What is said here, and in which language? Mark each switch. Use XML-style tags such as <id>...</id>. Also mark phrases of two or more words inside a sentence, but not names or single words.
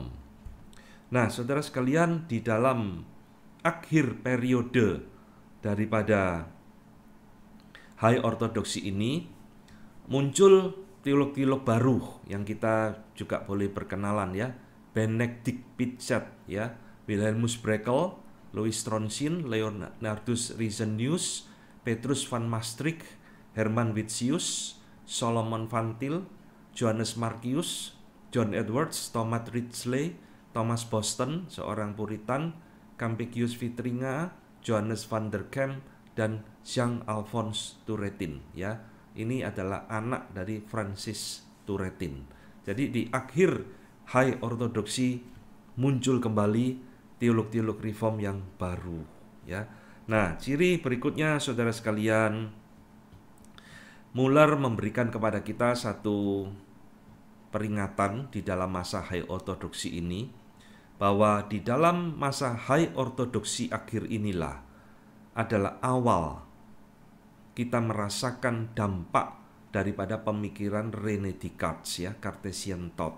<id>Nah, saudara sekalian, di dalam akhir periode daripada high ortodoksi ini muncul teolog-teolog baru yang kita juga boleh perkenalan, ya. Benedict Pitzet, ya, Wilhelmus Brekel, Louis Stronsin, Leonardus Rizenius, Petrus van Maastricht, Herman Witsius, Solomon van Til, Johannes Marcius, John Edwards, Thomas Ridgely, Thomas Boston, seorang Puritan, Campegius Vitringa, Johannes van der Kamp, dan Jean Alphonse Touretin, ya. Ini adalah anak dari Francis Touretin. Jadi di akhir high ortodoksi muncul kembali teolog-teolog reform yang baru, ya. Nah, ciri berikutnya, saudara sekalian, Muller memberikan kepada kita satu peringatan di dalam masa high ortodoksi ini, bahwa di dalam masa high ortodoksi akhir inilah adalah awal kita merasakan dampak daripada pemikiran René Descartes, ya,</id> <en>Cartesian thought.</en>